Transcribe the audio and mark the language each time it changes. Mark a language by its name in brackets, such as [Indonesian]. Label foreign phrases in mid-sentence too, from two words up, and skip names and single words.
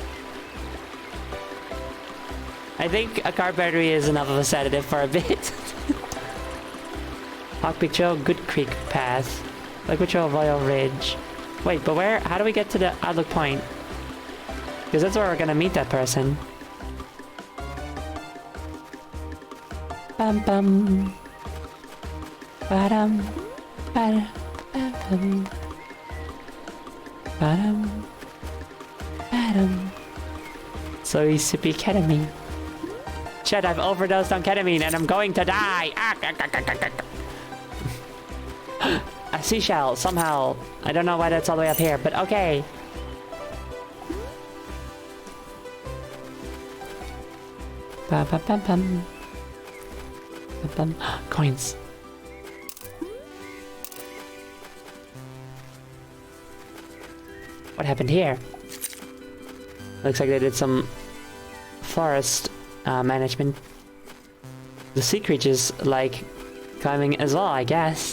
[English] I think a car battery is enough of a sedative for a bit. Hawkpeak Trail, Good Creek Path. Liquid Trail, Royal Ridge. Wait, but where? How do we get to the Outlook Point? Because that's where we're gonna meet that person. Bum bum. Ba-dum. Ba-dum. Ba-dum. Ba-dum. Ba-dum. Sorry, sippy ketamine. Shit, I've overdosed on ketamine and I'm going to die! A seashell, somehow. I don't know why that's all the way up here, but okay. Bum bum bum bum. Bum. Coins. What happened here? Looks like they did some forest management. The sea creatures like climbing as well, I guess.